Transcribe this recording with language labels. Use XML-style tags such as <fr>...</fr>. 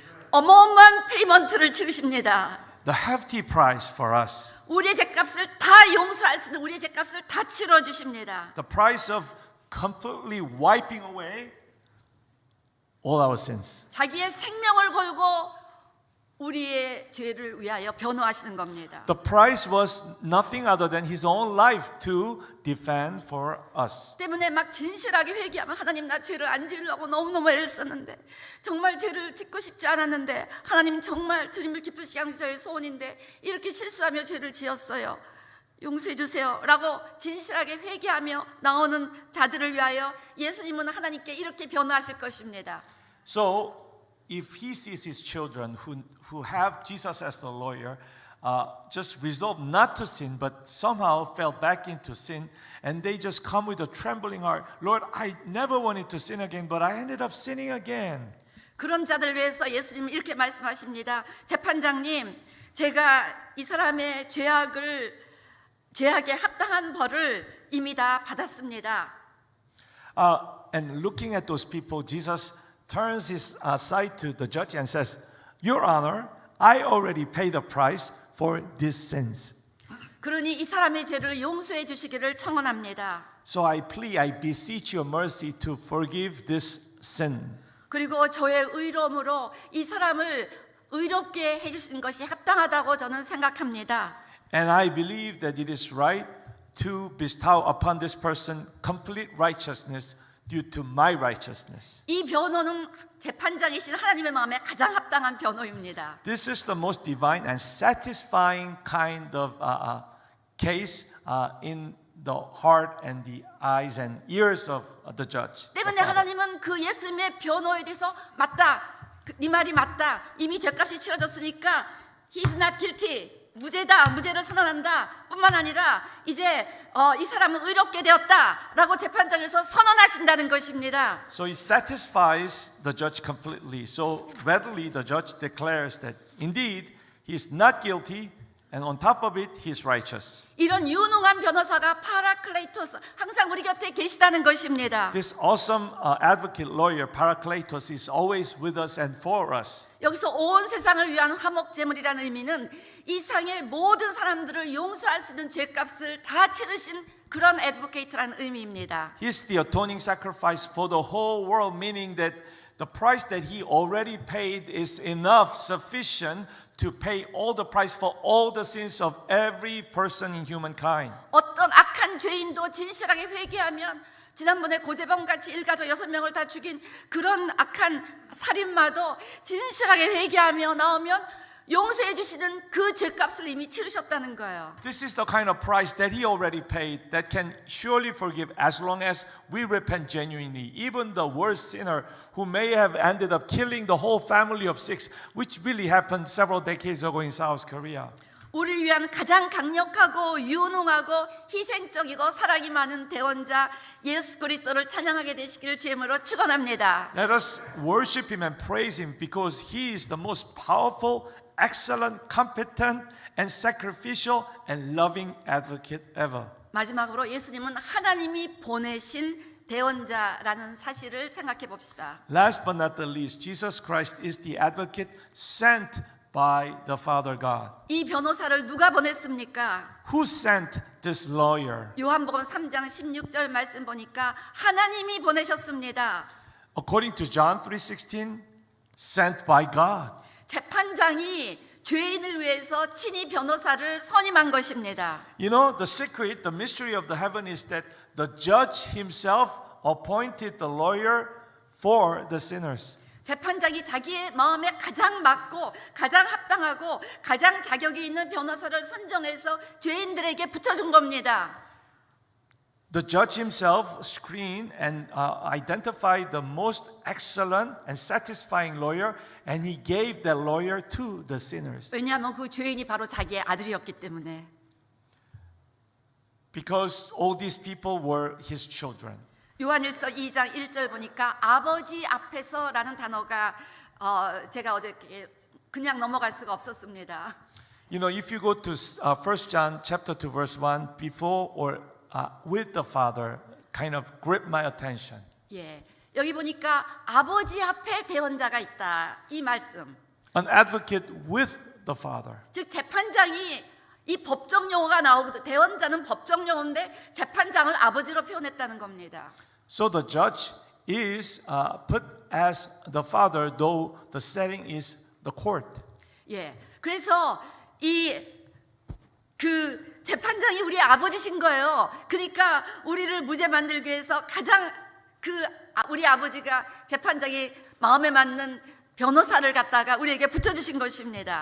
<ko>어마어마한 페이먼트를 치르십니다.</ko> <en>The hefty price for us.</en> <ko>우리의 죄값을 다 용서할 수 있는 우리의 죄값을 다 치러 주십니다.</ko> <en>The price of completely wiping away all our sins.</en> <ko>자기의 생명을 걸고 우리의 죄를 위하여 변호하시는 겁니다.</ko> <en>The price was nothing other than his own life to defend for us.</en> <ko>때문에 막 진실하게 회개하면 하나님 나 죄를 안 지으려고 너무너무 애를 썼는데 정말 죄를 짓고 싶지 않았는데 하나님 정말 주님을 기쁘시게 하는 저의 소원인데 이렇게 실수하며 죄를 지었어요. 용서해 주세요 라고 진실하게 회개하며 나오는 자들을 위하여 예수님은 하나님께 이렇게 변호하실 것입니다.</ko> <en>So if he sees his children who have Jesus as the lawyer, just resolve not to sin, but somehow fell back into sin, and they just come with a trembling heart, Lord, I never wanted to sin again, but I ended up sinning again.</en> <ko>그런 자들을 위해서 예수님은 이렇게 말씀하십니다. 재판장님, 제가 이 사람의 죄악에 합당한 벌을 이미 다 받았습니다.</ko> <en>And looking at those people, Jesus turns his side to the judge and says, Your Honor, I already paid the price for these sins.</en> <ko>그러니 이 사람의 죄를 용서해 주시기를 청원합니다.</ko> <en>So I beseech your mercy to forgive this sin.</en> <ko>그리고 저의 의로움으로 이 사람을 의롭게 해주시는 것이 합당하다고 저는 생각합니다.</ko> <en>And I believe that it is right to bestow upon this person complete righteousness due to my righteousness.</en> <ko>이 변호는 재판장이신 하나님의 마음에 가장 합당한 변호입니다.</ko> <en>This is the most divine and satisfying kind of case in the heart and the eyes and ears of the judge.</en> <ko>때문에 하나님은 그 예수님의 변호에 대해서 맞다, 네 말이 맞다, 이미 죄값이 치러졌으니까</ko> <en>He's not guilty.</en> <ko>무죄다, 무죄를 선언한다 뿐만 아니라 이제 이 사람은 의롭게 되었다라고 재판장에서 선언하신다는 것입니다.</ko> <en>So it satisfies the judge completely. So readily the judge declares that indeed he is not guilty, and on top of it he is righteous.</en> <ko>이런 유능한 변호사가 파라클레이토스 항상 우리 곁에 계시다는 것입니다.</ko> <en>This awesome advocate lawyer Parakletos is always with us and for us.</en> <ko>여기서 온 세상을 위한 화목제물이라는 의미는 이 세상의 모든 사람들을 용서할 수 있는 죄값을 다 치르신 그런 애드보케이트라는 의미입니다.</ko> <en>He's the atoning sacrifice for the whole world, meaning that the price that he already paid is enough, sufficient to pay all the price for all the sins of every person in humankind.</en> <ko>어떤 악한 죄인도 진실하게 회개하면 지난번에 고재범같이 일가족 6명을 다 죽인 그런 악한 살인마도 진실하게 회개하며 나오면 용서해 주시는 그 죄값을 이미 치르셨다는 거예요.</ko> <en>This is the kind of price that he already paid that can surely forgive as long as we repent genuinely. Even the worst sinner who may have ended up killing the whole family of 6, which really happened several decades ago in South Korea.</en> <ko>우리를 위한 가장 강력하고 유능하고 희생적이고 사랑이 많은 대원자 예수 그리스도를 찬양하게 되시기를 주님으로 축원합니다.</ko> <en>Let us worship him and praise him because he is the most powerful, excellent, competent, and sacrificial and loving advocate ever.</en> <ko>마지막으로 예수님은 하나님이 보내신 대원자라는 사실을 생각해 봅시다.</ko> <en>Last but not the least, Jesus Christ is the advocate sent by the Father God.</en> <ko>이 변호사를 누가 보냈습니까?</ko> <en>Who sent this lawyer?</en> <ko>요한복음 3장 16절 말씀 보니까 하나님이 보내셨습니다.</ko> <en>According to John 3:16, sent by God.</en> <ko>재판장이 죄인을 위해서 친히 변호사를 선임한 것입니다.</ko> <en>You know, the secret, the mystery of the heaven is that the judge himself appointed the lawyer for the sinners.</en> <ko>재판장이 자기의 마음에 가장 맞고 가장 합당하고 가장 자격이 있는 변호사를 선정해서 죄인들에게 붙여준 겁니다.</ko> <en>the judge himself screened and identified the most excellent and satisfying lawyer, and he gave that lawyer to the sinners.</en> <ko>왜냐하면 그 죄인이 바로 자기의 아들이었기 때문에.</ko> <en>Because all these people were his children.</en> <ko>요한일서 2장 1절 보니까 아버지 앞에서라는 단어가 제가 어제 그냥 넘어갈 수가 없었습니다.</ko> <en>You know, if you go to 1 John chapter 2 verse 1, before or with the Father, kind of grip my attention.</en> <ko>예, 여기 보니까 아버지 앞에 대언자가 있다 이 말씀.</ko> <en>An advocate with the Father.</en> <ko>즉 재판장이 이 법정 용어가 나오거든. 대언자는 법정 용어인데 재판장을 아버지로 표현했다는 겁니다.</ko> <en>So the judge is put as the father, though the setting is the court.</en> <ko>예, 그래서 그 재판장이 우리 아버지신 거예요. 그러니까 우리를 무죄 만들기 위해서 가장 우리 아버지가 재판장이 마음에 맞는 변호사를 갖다가 우리에게 붙여주신 것입니다.</ko>